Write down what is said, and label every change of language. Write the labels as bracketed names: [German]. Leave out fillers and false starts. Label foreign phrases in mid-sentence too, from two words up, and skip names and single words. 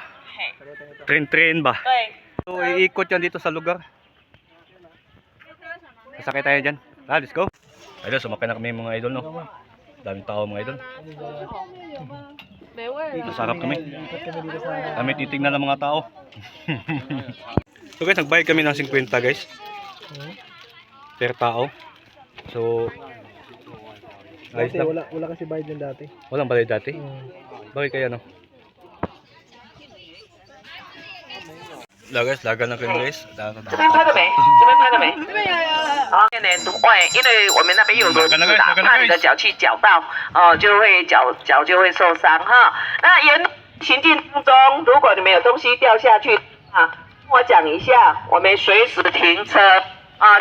[Filipino] Train ba? So iikot yan dito sa lugar. Sasakay tayo dyan. [English] Let's go. [Filipino] Idol, sumakay na kami mga idol, no. Daming tao mga idol. Masarap kami. Kami titignan ng mga tao. [English] So guys, [Filipino] nagbayad kami ng 50 guys per tao. [English] So guys, [Filipino] wala kasi bayad din dati. Walang bayad dati? Bakit kaya, no? Guys, lagan na kayo guys. [Chinese] 这边拍了没？这边拍了没？这边有。好，因为我们那边有螺丝啦，怕你的脚去搅到，就会脚就会受伤哈。那沿路行进当中，如果你们有东西掉下去啊，跟我讲一下，我们随时停车啊。